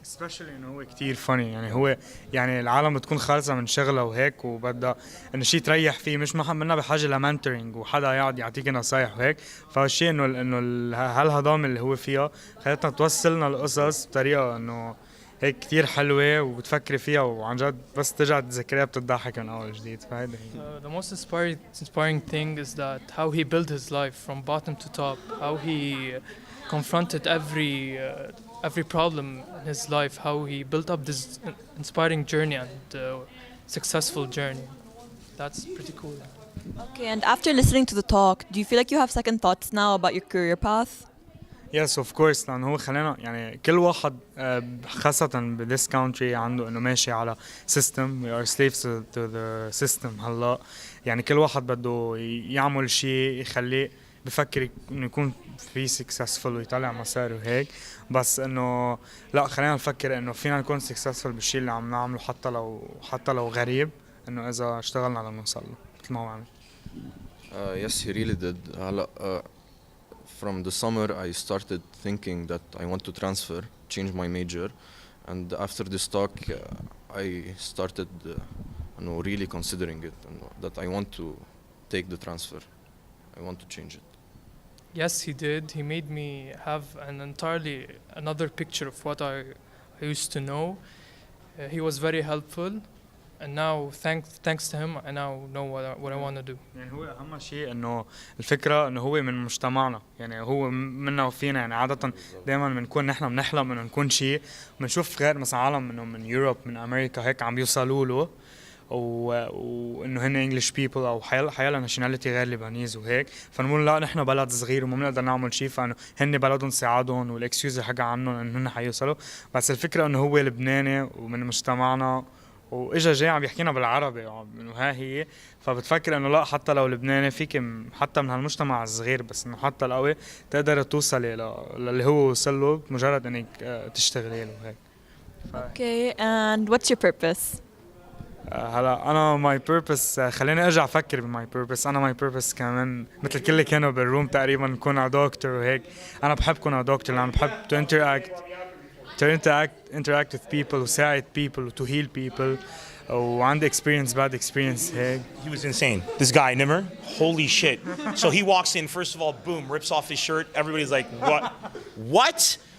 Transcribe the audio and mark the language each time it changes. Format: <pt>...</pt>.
<ar>especially انه هو كتير funny، يعني هو يعني العالم بتكون خالصة من شغلة وهيك وبدها انه شيء تريح فيه، مش منا بحاجة لمنتورينج وحدا يقعد يعطيك نصايح وهيك. فهالشيء انه هالهضام اللي هو فيها خلتنا توصلنا القصص بطريقة انه هيك كتير حلوة وبتفكري فيها وعن جد بس ترجع تذكريها بتضحك من أول جديد. فهيدا هي.</ar> <en>The most inspiring thing is that how he built his life from bottom to top, how he confronted every problem in his life, how he built up this inspiring journey and successful journey. That's pretty cool. Okay, and after listening to the talk, do you feel like you have second thoughts now about your career path? Yes, of course.</en> <ar>لأنه هو خلينا يعني كل واحد خاصة ب</ar> <en>this country</en> <ar>عنده إنه ماشي على system.</ar> <en>We are slaves to the system هلا.</en> <ar>يعني كل واحد بده يعمل شيء يخليه بفكر إنه يكون في successful ويطلع مصاري وهيك. بس إنه لا، خلينا نفكر إنه فينا نكون successful بالشيء اللي عم نعمله حتى لو غريب، إنه إذا اشتغلنا لنوصل له مثل ما هو عمل.</ar> <en>Yes, he really did. هلا from the summer I started thinking that I want to transfer, change my major, and after this talk I started really considering it, that I want to take the transfer. I want to change it. Yes, he did. He made me have another picture of what I used to know. He was very helpful. And now, thanks to him, I now know what I want to do.</en> <ar>يعني هو أهم شيء إنه الفكرة إنه هو من مجتمعنا، يعني هو منا وفينا. يعني عادة دائما بنكون نحن بنحلم إنه نكون شيء، بنشوف غير مثلا عالم إنه من يوروب من أمريكا هيك عم بيوصلوا له، وإنه هن</ar> <en>English people</en> <ar>أو حيلا ناشوناليتي غير لبنانيز وهيك، فنقول لا نحن بلد صغير وما بنقدر نعمل شيء، فإنه هن بلدهم ساعدهم والإكسكيوز حاجة عنهم إنه هن حيوصلوا. بس الفكرة إنه هو لبناني ومن مجتمعنا واجا جاي عم يحكينا بالعربي انه ها هي، فبتفكر انه لا، حتى لو لبناني فيك حتى من هالمجتمع الصغير بس انه حتى القوي تقدر توصلي للي هو وصل له بمجرد انك تشتغلي له هيك. Okay, and what's your purpose? هلا انا</ar> <en>my purpose</en> <ar>خليني ارجع افكر بماي بيربس. انا</ar> <en>my purpose</en> <ar>كمان مثل كل اللي كانوا بالروم تقريبا نكون على دكتور وهيك. انا بحب كون على دكتور لانه بحب</ar> <en>interact with people</en> <ar>وساعد</ar> <en>people to heal people</en> <ar>وعندي</ar> <en>experience bad experience</en> <ar>هيك.</ar> <en>He was insane. This guy NEMR, holy shit. So he walks in, first of all, boom, rips off his shirt. Everybody's like, what? What?</en>